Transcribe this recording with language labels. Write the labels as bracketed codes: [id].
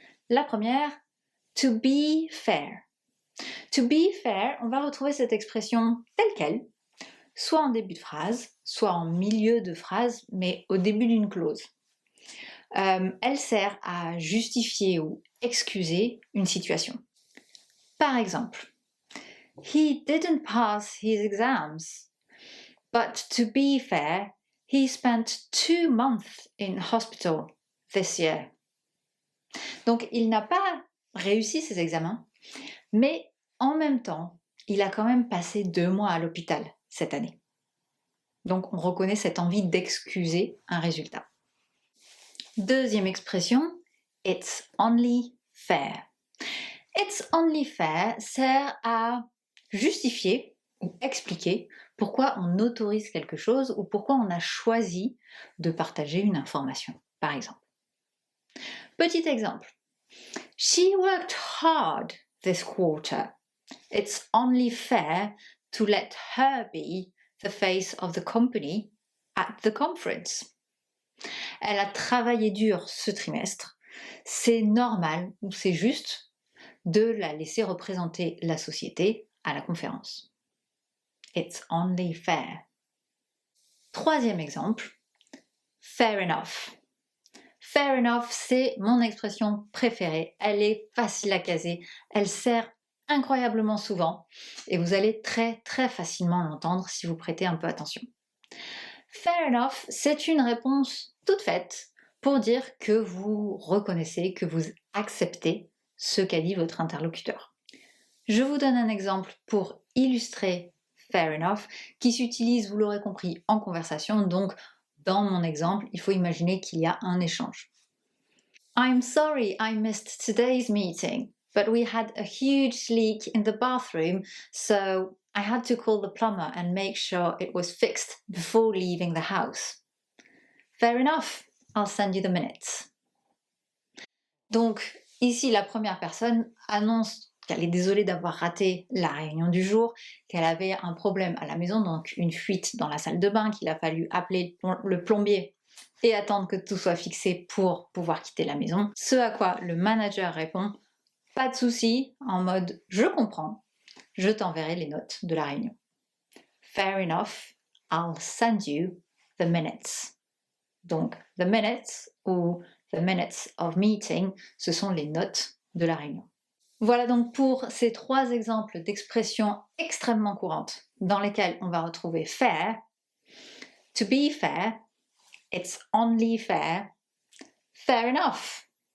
[fr] La première, [en] to be fair. To be fair, [fr] on va retrouver cette expression telle quelle, soit en début de phrase, soit en milieu de phrase, mais au début d'une clause. Elle sert à justifier ou excuser une situation. Par exemple, [en] he didn't pass his exams. But to be fair, he spent 2 months in hospital this year. [fr] Donc il n'a pas réussi ses examens, mais en même temps, il a quand même passé 2 mois à l'hôpital cette année. Donc on reconnaît cette envie d'excuser un résultat. Deuxième expression, it's only fair. It's only fair sert à justifier ou expliquer pourquoi on autorise quelque chose ou pourquoi on a choisi de partager une information, par exemple. Petit exemple. [en] She worked hard this quarter. It's only fair to let her be the face of the company at the conference. [fr] Elle a travaillé dur ce trimestre. C'est normal ou c'est juste de la laisser représenter la société à la conférence. [en] It's only fair. [fr] Troisième exemple, [en] fair enough. [fr] Fair enough, c'est mon expression préférée. Elle est facile à caser, elle sert incroyablement souvent et vous allez très très facilement l'entendre si vous prêtez un peu attention. Fair enough, c'est une réponse toute faite pour dire que vous reconnaissez, que vous acceptez ce qu'a dit votre interlocuteur. Je vous donne un exemple pour illustrer fair enough qui s'utilise, vous l'aurez compris, en conversation. Donc, dans mon exemple, il faut imaginer qu'il y a un échange. [en] I'm sorry I missed today's meeting, but we had a huge leak in the bathroom, so I had to call the plumber and make sure it was fixed before leaving the house. Fair enough, I'll send you the minutes. [fr] Donc, ici, la première personne annonce qu'elle est désolée d'avoir raté la réunion du jour, qu'elle avait un problème à la maison, donc une fuite dans la salle de bain, qu'il a fallu appeler le plombier et attendre que tout soit fixé pour pouvoir quitter la maison. Ce à quoi le manager répond « Pas de souci », en mode « Je comprends, je t'enverrai les notes de la réunion ». [en] Fair enough, I'll send you the minutes. [fr] Donc, the minutes ou the minutes of meeting, ce sont les notes de la réunion. Voilà donc pour ces 3 exemples d'expressions extrêmement courantes dans lesquelles on va retrouver fair, to be fair, it's only fair, fair enough.